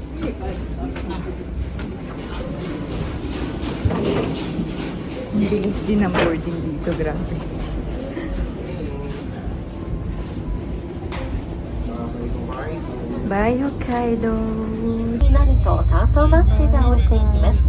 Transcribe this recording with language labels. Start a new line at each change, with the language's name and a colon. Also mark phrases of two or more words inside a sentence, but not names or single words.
Filipino: Ang bilis din ang boarding dito, grabe. Bye, Hokkaido!
Japanese: になると酸素マスクが降りていきます。